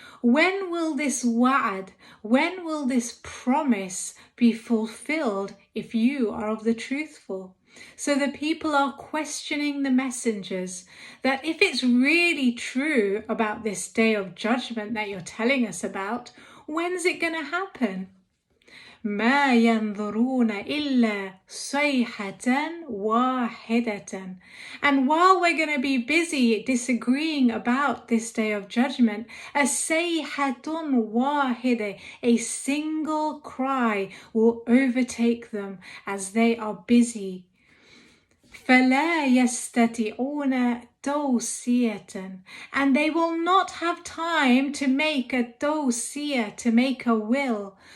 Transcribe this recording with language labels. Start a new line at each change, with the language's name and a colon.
English: When will this wa'ad, when will this promise be fulfilled if you are of the truthful? So the people are questioning the messengers that if it's really true about this day of judgment that you're telling us about, when's it going to happen?
Arabic: ما ينظرون إلا صيحة واحدة.
English: And while we're going to be busy disagreeing about this day of judgment, a
Arabic: صيحة واحدة,
English: a single cry will overtake them as they are busy.
Arabic: فلا يستطيعون توصية,
English: and they will not have time to make a توصية, to make a will.